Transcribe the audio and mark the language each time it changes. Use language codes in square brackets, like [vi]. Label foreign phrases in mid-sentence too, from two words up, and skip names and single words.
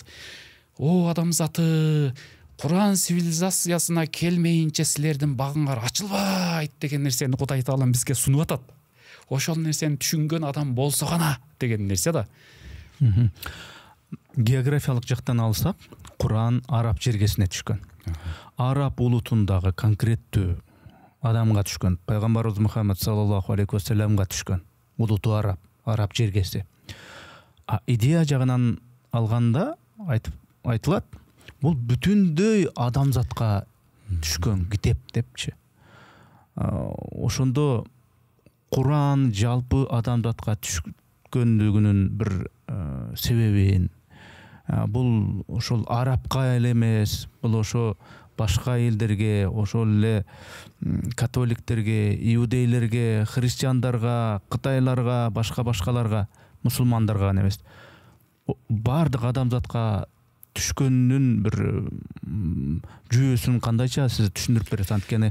[ky] О адамзаты, Куран цивилизациясына келмейинче силердин багыңар ачылбайт деген нерсени Кудай Таалам бизге сунуп атат. Ошол нерсени түшүнгөн адам болсо гана деген нерсе да. Географиялык жактан алсак, Куран араб жергесине түшкөн. Араб улутундагы конкреттүү адамга түшкөн. Пайгамбарыбыз Мухаммад [ar] صلى الله عليه وسلم [ky] түшкөн. Улуту араб жергеси. Идея жагынан алганда айтылат, бул бүтүндөй адамзатка түшкөн китеп депчи. Ошондо Куран жалпы адамзатка түшкөндүгүнүн бир себебин, бул ошол арабка эле эмес, бул ошо башка элдерге, ошол эле католиктерге, иудейлерге, христиандарга, кытайларга, башкаларга, мусулмандарга эмес, баардык адамзатка түшкөнүнүн бир жүйөсүн кандайча сиз түшүндүрүп бересиз?